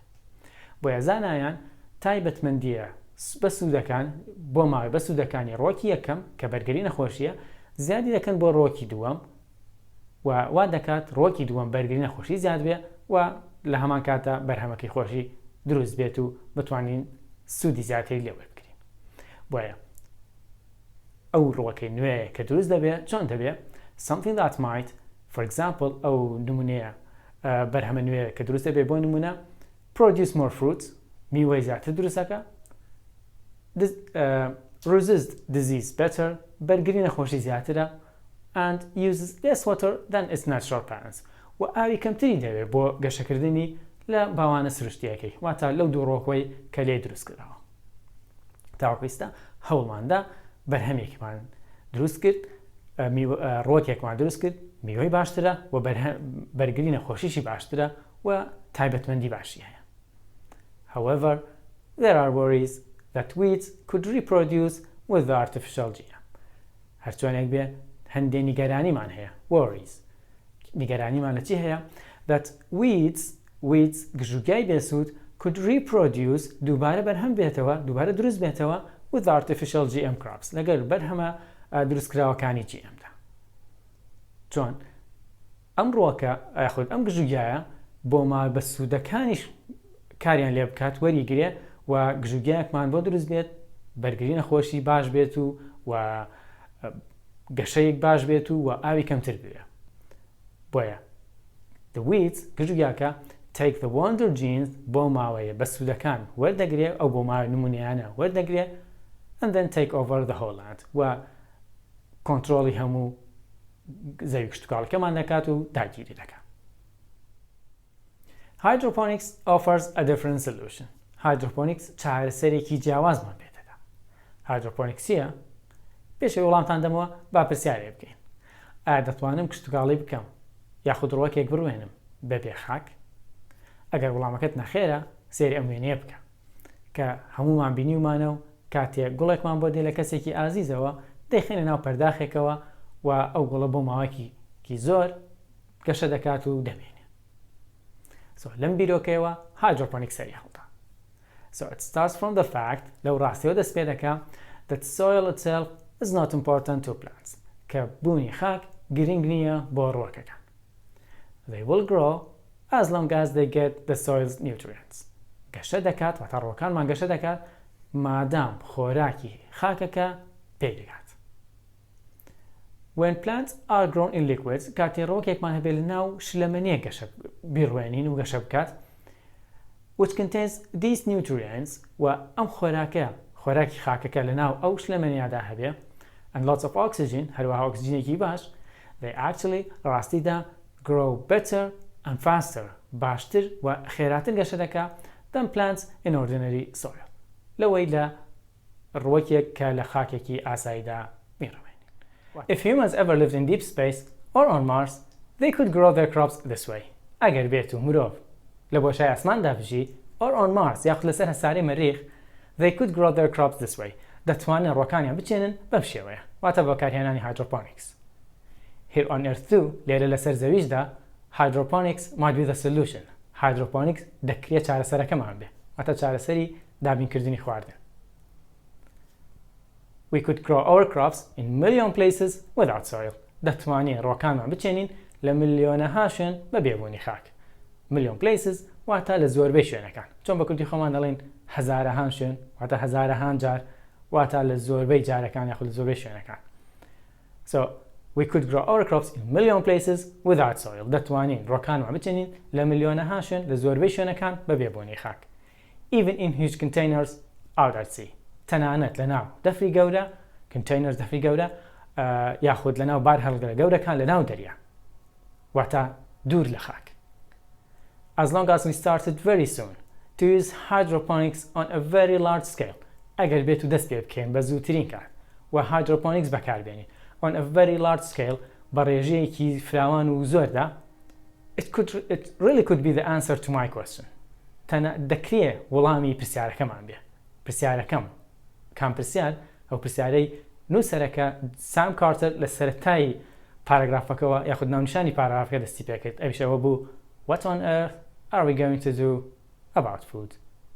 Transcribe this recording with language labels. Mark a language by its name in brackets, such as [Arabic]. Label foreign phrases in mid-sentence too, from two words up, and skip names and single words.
[Central Kurdish] بۆیە زانایان تایبەتمەندیە بە سوودەکان بۆ ماوەی بە سوودەکانی ڕۆکی یەکەم کە بەرگری نەخۆشیە زیادی دەکەن بۆ ڕۆکی دووەم و وا دەکات ڕۆکی دووەم بەرگری نەخۆشی زیاد بێ و لە هەمان کاتە بەرهەمەکەی خۆشی دروست بێت و بتوانین سوودی زیاتری لێ وەربگرین. بۆیە ئەو ڕۆکەی نوێیە کە دروست دەبێت چۆن دەبێت [English] something that might for example [Central Kurdish] ئەو نمونەیە بەرهەمە نوێ کە دروست دەبێت بۆ نمونە [English] produce more fruits [Central Kurdish] میوەی زیاتر دروستەکە [English] resist disease better [Central Kurdish] بەرگری نەخۆشی زیاترە [English] and uses less water than its natural parents [Central Kurdish] و ئاوی کەمتری دەوێت بۆ گەشەکردنی لە باوانە سروشتیەکەی واتە لەو دوو ڕۆکەوەی کە لێ دروست کراوە. تاوەکویستە هەوڵماندا بەرهەمێکمان دروست کرد ڕۆکێکمان دروست کرد میوەی باشترە و بەرگری نەخۆشیشی باشترە و تایبەتمەندی باشی هەیە. [English] However, there are worries that weeds could reproduce with the artificial GM. [Central Kurdish] هەرچۆنێک بێ هەندێک نیگەرانیمان هەیە worries. نیگەرانیمان لە چی هەیە؟ [English] that weeds [Central Kurdish] گژوگای بێسوود [English] could reproduce [Central Kurdish] دووبارە بەرهەم بێتەوە دووبارە دروست بێتەوە [English] with artificial GM crops [Central Kurdish] لەگەر بەرهەمە دروستکراوەکانی GMدا. چۆن ئەم ڕۆکە یاخود ئەم گژوگیایە بۆ ماوەی بە سوودەکانیش کاریان لێ بکات وەریگرێ و گژوگیایەکمان بۆ دروست بێت بەرگری نەخۆشی باش بێت و گەشەیەک باش بێت و ئاوی کەمتر بێت. بۆیە [English] the weeds [Central Kurdish] گژوگیاکە [English] take the wonder genes [Central Kurdish] بۆ ماوەیە بە سوودەکان وەردەگرێ ئەو بۆ ماوەی نمونەیانە وەردەگرێ [English] and then take over the whole land [Central Kurdish] و کۆنترۆڵی هەموو زەوی کشتتوکاڵەکەمان دەکات و داگیری دەکات. [English] Hydroponics offers a different solution. [Central Kurdish] Hydroponics چارەسەرێکی جیاوازمان پێ دەدا. Hydroponics چییە؟ پێشەوەی وەڵامتان دەمەوە با پرسیارێ بکەین. ئایا دەتوانم کشتتوکاڵی بکەم یاخود ڕۆکێک بڕوێنم بەبێ خاک؟ ئەگەر وەڵامەکەت نەخێرە سێری ئەم وێنەیە بکە کە هەمومان بینیومانە و کاتێک گوڵێکمان بۆ دێ لە کەسێکی ئازیزەوە دەیخێنە ناو پەرداخێکەوە و ئەو گوڵە بۆ ماوەیەکی زۆر گەشە دەکات و دەمێنێ. لەم بیرۆکەیەوە hydroponics سەری هەڵدا. [English] So it starts from the fact [Central Kurdish] لەو ڕاستیەوە دەست پێ دەکا [English] that soil itself is not important to plants [Central Kurdish] کە بوونی خاک گرنگ نییە بۆ ڕۆکەکان. [English] They will grow as long as they get the soil's nutrients. [Central Kurdish] گەشە دەکات و تا ڕۆکانمان گەشە دەکات مادام خۆراکی خاکەکە پێی دەگات. [English] When plants are grown in liquids [Central Kurdish] کاتێ ڕۆکێکمان هەبێت لە ناو شلەمەنیە گەشە بیڕوێنین و گەشە بکات [English] which contains these nutrients [Central Kurdish] و ئەم خۆراکی خاکەکە لە ناو ئەو شلەمەنیادا هەبێ [English] and lots of oxygen [Central Kurdish] هەروەها ئۆکسجینێکی باش [English] they actually ڕاستیدا grow better and faster [Central Kurdish] باشتر و خێراتر گەشە دەکات [English] than plants in ordinary soil [Central Kurdish] لەوەی لە ڕۆکێک کە لە خاکێکی ئاساییدا میڕوێنین. [English] If humans ever lived in deep space or on Mars they could grow their crops this way. [Central Kurdish] ئەگەر بێت و مرۆڤ لە بۆشای ئاسماندا بژی [English] or on Mars [Central Kurdish] یاخود لەسەر هەساری مەریخ [English] they could grow their crops this way. [Central Kurdish] دەتوانن ڕۆکانیان بچێنن بەم شێوەیە واتە بەکارهێنانی hydroponics. [English] Here on Earth too [Central Kurdish] لێرە لەسەر زەویشدا [English] hydroponics might be the solution. [Central Kurdish] Hydroponics دەکرێت چارەسەرەکەمان بێ واتە چارەسەری دابینکردنی خواردن. [English] We could grow our crops in million places without soil. [Central Kurdish] دەتوانین ڕۆکانمان بچێنین لە ملیۆنەها شوێن بە بێبوونی خاک. [English] million places [Central Kurdish] واتە لە زۆربەی شوێنەکان. چۆن بە کوردی خۆمان دەڵێن هەزارەهان شوێن واتە هەزارەهان جار واتە لە زۆربەی جارەکان یاخود لە زۆربەی شوێنەکان. [English] So we could grow our crops in million places without soil. [Central Kurdish] دەتوانین ڕۆکانمان بچێنین لە ملیۆنەها شوێن لە زۆربەی شوێنەکان بە بێبوونی خاک. [English] Even in huge containers out at sea. [Central Kurdish] تەنانەت لە ناو دەفری گەورە containers دەفری گەورە یاخود لە ناو بار هەڵگرە گەورەکان لە ناو دەریا واتە دوور لە خاک. [English] As long as we started very soon to use hydroponics on a very large scale [Central Kurdish] ئەگەر بێت و دەست پێ بکەین بە زووترین کات و hydroponics بەکاربێنین [English] on a very large scale [Central Kurdish] بە ڕێژەیەکی فراوان و زۆردا [English] it really could be the answer to my question. [Central Kurdish] دەکرێ وەڵامی پرسیارەکەمان بێ. پرسیارەکەم کام پرسیار ئەو پرسیارەی نووسەرەکە سام کارتر لە سەرەتایی پاراگرافەکەەوە یاخود ناونیشانی پاراگرافەکە دەستی پێکرد ئەویشەوە بوو [English] What on earth are we going to do about food?